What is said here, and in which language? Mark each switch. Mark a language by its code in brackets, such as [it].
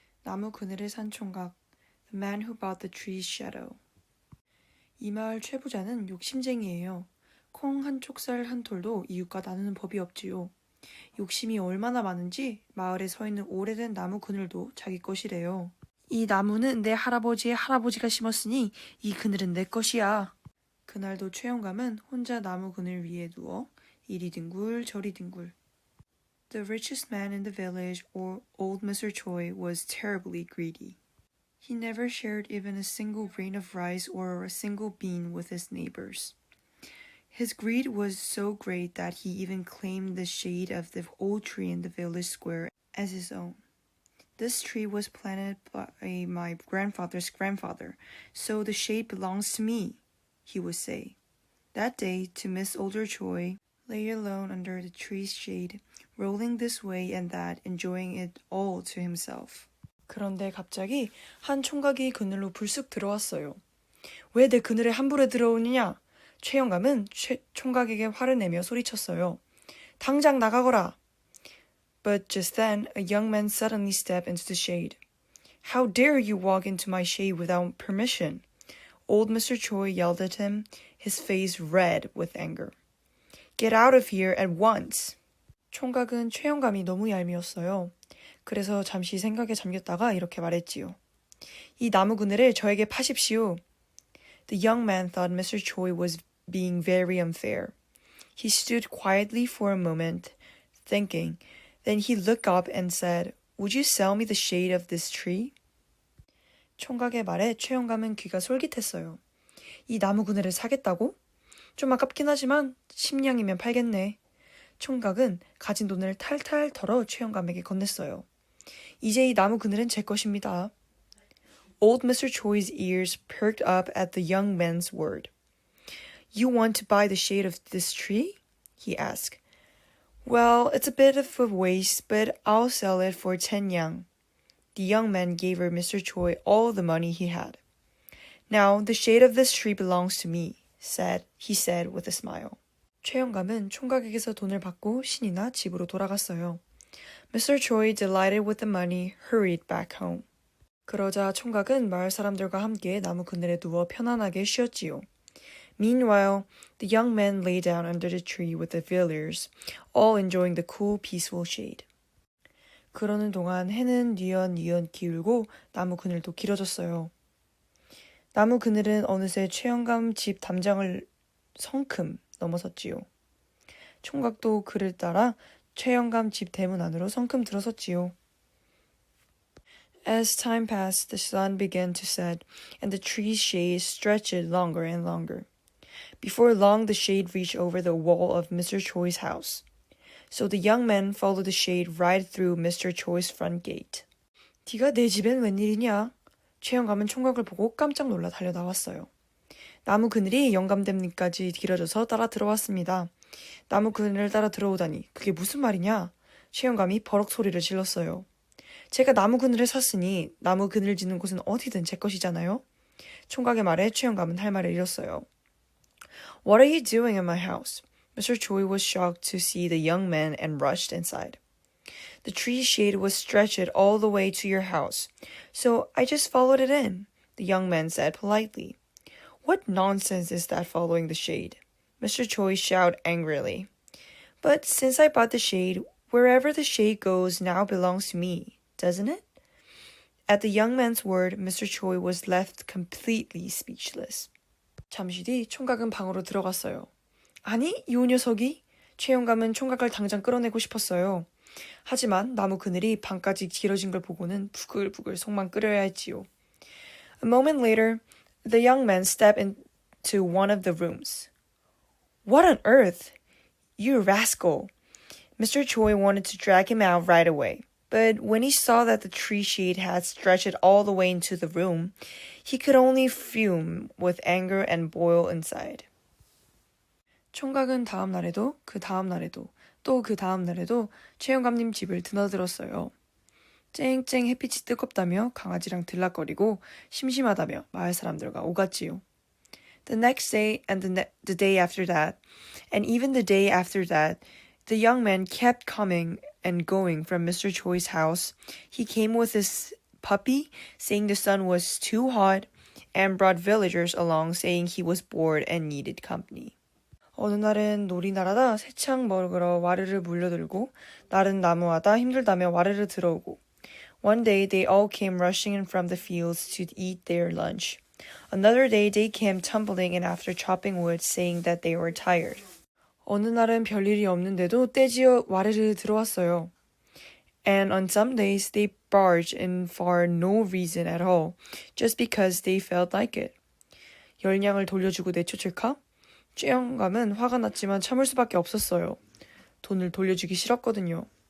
[ko] 나무 그늘을 산 총각, [en] The man who bought the tree's shadow. [ko] 이 마을 최부자는 욕심쟁이에요. 콩 한 쪽살 한 톨도 이웃과 나누는 법이 없지요. 욕심이 얼마나 많은지 마을에 서 있는 오래된 나무 그늘도 자기 것이래요. 이 나무는 내 할아버지의 할아버지가 심었으니 이 그늘은 내 것이야. 그날도 최영감은 혼자 나무 그늘 위에 누워 이리 뒹굴 저리 뒹굴. [en] The richest man in the village, or old Mr. Choi, was terribly greedy. He never shared even a single grain of rice or a single bean with his neighbors. His greed was so great that he even claimed the shade of the old tree in the village square as his own. This tree was planted by my grandfather's grandfather, so the shade belongs to me, he would say. That day, to Miss Older Choi, lay alone under the tree's shade, rolling this way and that, enjoying it all to himself. [ko] 그런데 갑자기 한 총각이 그늘로 불쑥 들어왔어요. 왜 내 그늘에 함부로 들어오느냐? 최영감은 총각에게 화를 내며 소리쳤어요. 당장 나가거라! [en] But just then, a young man suddenly stepped into the shade. How dare you walk into my shade without permission? Old Mr. Choi yelled at him, his face red with anger. Get out of here at once! [ko] 총각은 최영감이 너무 얄미웠어요. 그래서 잠시 생각에 잠겼다가 이렇게 말했지요. 이 나무 그늘을 저에게 파십시오. [en] The young man thought Mr. Choi was being very unfair. He stood quietly for a moment, thinking. Then he looked up and said, Would you sell me the shade of this tree? [ko] 총각의 말에 최영감은 귀가 솔깃했어요. 이 나무 그늘을 사겠다고? 좀 아깝긴 하지만 10냥이면 팔겠네. 총각은 가진 돈을 탈탈 털어 최영감에게 건넸어요. 이제 이 나무 그늘은 제 것입니다. [en] Old Mr. Choi's ears perked up at the young man's word. You want to buy the shade of this tree? He asked. Well, it's a bit of a waste, but I'll sell it for 10 yang. The young man gave Mr. Choi all the money he had. Now, the shade of this tree belongs to me, he said with a smile. [ko] 최영감은 총각에게서 돈을 받고 신이나 집으로 돌아갔어요. [en] Mr. Choi, delighted with the money, hurried back home. [ko] 그러자 총각은 마을 사람들과 함께 나무 그늘에 누워 편안하게 쉬었지요. [en] Meanwhile, the young man lay down under the tree with the villagers, all enjoying the cool, peaceful shade. [ko] 그러는 동안 해는 뉘엿뉘엿 기울고 나무 그늘도 길어졌어요. 나무 그늘은 어느새 최영감 집 담장을 성큼 넘어섰지요. 총각도 그를 따라 최영감 집 대문 안으로 성큼 들어섰지요. [en] As time passed, the sun began to set, and the tree's shade stretched longer and longer. Before long, the shade reached over the wall of Mr. Choi's house. So the young man followed the shade right through Mr. Choi's front gate. [ko] 네가 내 집엔 웬일이냐? 최영감은 총각을 보고 깜짝 놀라 달려나왔어요. 나무 그늘이 영감댐님까지 길어져서 따라 들어왔습니다. 나무 그늘을 따라 들어오다니 그게 무슨 말이냐? 최영감이 버럭 소리를 질렀어요. 제가 나무 그늘을 샀으니 나무 그늘 짓는 곳은 어디든 제 것이잖아요. 총각의 말에 최영감은 할 말을 잃었어요. [en] What are you doing in my house? Mr. Choi was shocked to see the young man and rushed inside. The tree's shade was stretched all the way to your house, so I just followed it in, the young man said politely. What nonsense is that following the shade? Mr. Choi shouted angrily. But since I bought the shade, wherever the shade goes now belongs to me, doesn't it? At the young man's word, Mr. Choi was left completely speechless. [ko] 잠시 뒤 총각은 방으로 들어갔어요. 아니, 이 녀석이? 최영감은 총각을 당장 끌어내고 싶었어요. 하지만 나무 그늘이 방까지 길어진 걸 보고는 부글부글 속만 끓여야 했지요. [en] A moment later, the young man stepped into one of the rooms. What on earth? You rascal! Mr. Choi wanted to drag him out right away. But when he saw that the tree shade had stretched all the way into the room, he could only fume with anger and boil inside. [ko] 총각은 다음 날에도 그 다음 날에도 또 그 다음 날에도 최영감님 집을 드나들었어요. 쨍쨍 햇빛이 뜨겁다며 강아지랑 들락거리고 심심하다며 마을 사람들과 오갔지요. [en] The next day and the day after that, and even the day after that, the young man kept coming and going from Mr. Choi's house. He came with his puppy, saying the sun was too hot, and brought villagers along saying he was bored and needed company. [ko] 어느 날은 놀이 나라다 새창 먹으러 와르르 물려들고 날은 나무하다 힘들다며 와르르 들어오고 [en] One day they all came rushing in from the fields to eat their lunch. Another day they came tumbling in after chopping wood saying that they were tired. [ko] 어느 날은 별일이 없는데도 떼지어 와르르 들어왔어요. [en] And on some days they barged in for no reason at all, just because they felt like it. [ko] 열량을 돌려주고 내쫓을까? 최영감은 화가 났지만 참을 수밖에 없었어요. 돈을 돌려주기 싫었거든요.